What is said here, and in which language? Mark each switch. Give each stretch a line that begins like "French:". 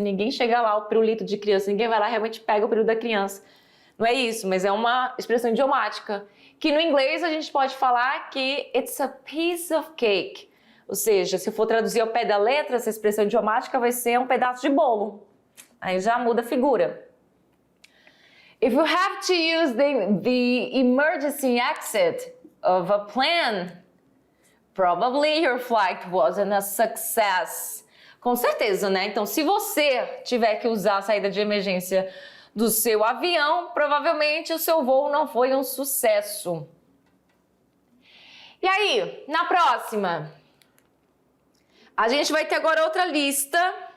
Portuguese: Ninguém chega lá, o pirulito de criança, ninguém vai lá e realmente pega o pirulito da criança. Não é isso, mas é uma expressão idiomática. Que no inglês a gente pode falar que
English: it's a piece of cake.
Portuguese: Ou seja, se for traduzir ao pé da letra, essa expressão idiomática vai ser um pedaço de bolo. Aí já muda a figura.
English: If you have to use the emergency exit of a plane, probably your flight wasn't a success.
Portuguese: Com certeza, né? Então, se você tiver que usar a saída de emergência do seu avião, provavelmente o seu voo não foi um sucesso. E aí, na próxima, a gente vai ter agora outra lista.